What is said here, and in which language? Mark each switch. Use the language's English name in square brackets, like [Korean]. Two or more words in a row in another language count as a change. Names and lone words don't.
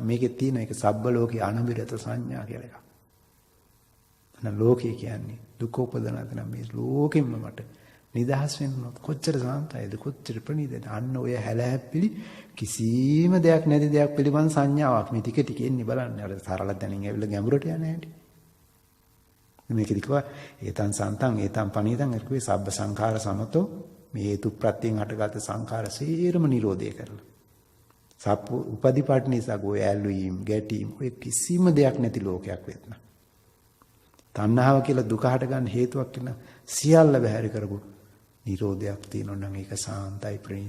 [Sinhala] මේකේ තියෙන එක [Pali] සබ්බ ලෝකේ අනබිරත සංඥා [Sinhala] කියලා එකක්. අන්න ලෝකේ කියන්නේ දුක උපදනද නම් මේ ලෝකෙම මට නිදහස් වෙන්න කොච්චර සාන්තයිද කොච්චර ප්‍රණීතද. අන්න ඔය හැලහැප්පිලි කිසිම දෙයක් නැති දෙයක් පිළිබඳ සංඥාවක් මේ ටික ටික එන්නේ බලන්න. අර සරල දැනින් ඇවිල්ලා ගැඹුරට යන හැටි. මේකෙදි කිව්වා [Pali] ඒතං සන්තං ඒතං පනීතං එක්කේ සබ්බ සංඛාර සමතෝ [Sinhala] මේ හේතු ප්‍රත්‍යයෙන් හටගත් සංඛාර සේරම නිරෝධය කරලා. [Pali] සප්පු උපදීපාඨනිසා ගෝ [Sinhala] ඇල්වීම් ගැටීම් ඔය කිසිම දෙයක් නැති ලෝකයක් වෙන්න. තණ්හාව කියලා දුක හට ගන්න හේතුවක් වෙන සියල්ල බැහැර කරපු නිරෝධයක් තියෙනවා නම් ඒක සාන්තයි ප්‍රණීත.